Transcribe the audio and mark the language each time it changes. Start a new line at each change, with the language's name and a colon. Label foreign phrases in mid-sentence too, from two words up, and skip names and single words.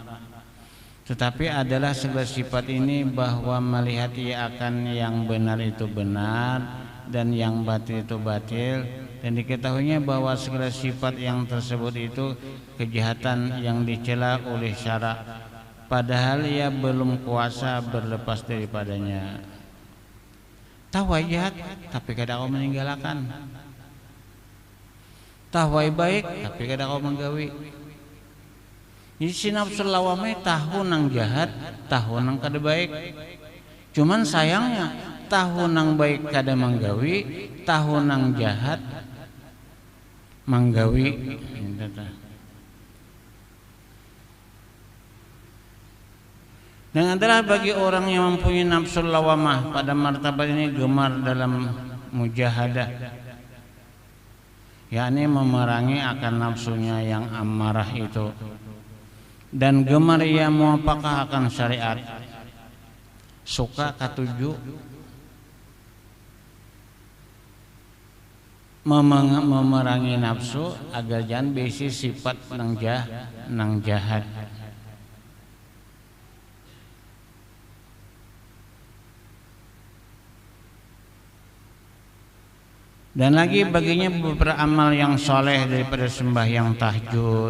Malay: Tetapi adalah segala sifat ini bahwa melihat ia akan yang benar itu benar dan yang batil itu batil, dan diketahuinya bahwa segala sifat yang tersebut itu kejahatan yang dicela oleh syara, padahal ia belum kuasa berlepas daripadanya.
Banjar: Tahu jahat tapi kadang kau meninggalkan, tahu baik tapi kadang kau menggawi. Jadi si nafsul lawamah tahu nang jahat, tahu nang kada baik. Cuman sayangnya tahu nang baik kada manggawi, tahu nang jahat manggawi.
Malay: Dan adalah bagi orang yang mempunyai nafsul lawamah pada martabat ini gemar dalam mujahadah, yakni memerangi akan nafsunya yang amarah itu, dan gemar ia muwafaqah akan syariat.
Banjar: Suka katuju memerangi nafsu agar jangan bisi sifat nang jahat.
Malay: Dan lagi baginya beberapa amal yang soleh daripada sembahyang tahajud.